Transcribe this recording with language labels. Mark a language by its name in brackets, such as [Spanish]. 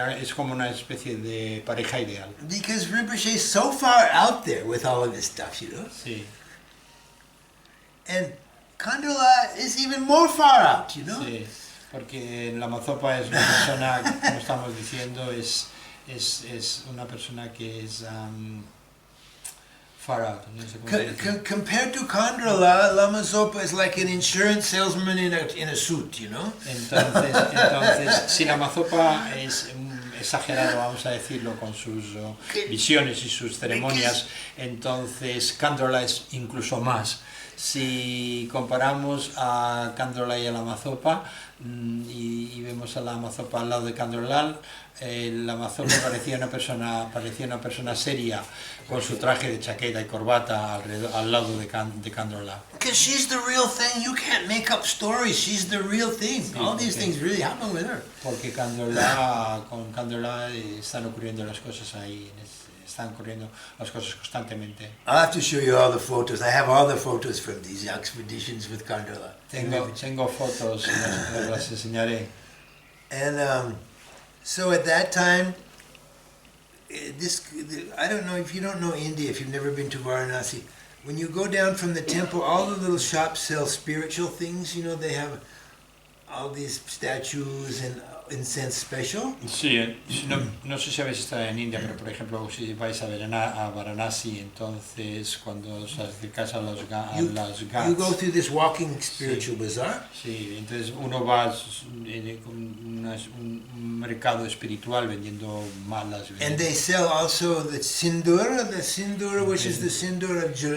[Spanish] Es como una especie de pareja ideal. [English] Because Rinpoche is so far out there with all of his stuff, [Spanish] Sí. [English] And Kandrola is even more far out, [Spanish] Sí, porque Lama Zopa es una persona, como estamos diciendo, es una persona que es [English] far out. [Spanish] No sé cómo decirlo. [English] Compared to Kandrola, Lama Zopa is like an insurance salesman in a suit, [Spanish] Entonces, si Lama Zopa es exagerado, vamos a decirlo, con sus visiones y sus ceremonias, entonces Kandrola es incluso más. Si comparamos a Kandrola y a Lama Zopa y vemos a Lama Zopa al lado de Kandrola, Lama Zopa parecía una persona seria con su traje de chaqueta y corbata al lado de Kandrola. [English] Because she's the real thing. You can't make up stories. She's the real thing. [Spanish] Sí, [English] all these things really happen with her. [Spanish] Porque con Kandrola están ocurriendo las cosas ahí. Están ocurriendo las cosas constantemente. [English] I'll have to show you all the photos. I have all the photos from these expeditions with Kandrola. [Spanish] Tengo fotos, las enseñaré. [English] And so at that time, I don't know if you don't know India, if you've never been to Varanasi, when you go down from the temple, all the little shops sell spiritual things. They have all these statues and incense special. [Spanish] Sí, no sé si habéis estado en India, pero por ejemplo, si vais a Varanasi, entonces cuando os acercáis a las ghats, [English] You go through this walking spiritual bazaar. [Spanish] Sí, entonces uno va en un mercado espiritual vendiendo malas. [English] And they sell also the sindura, which is the sindur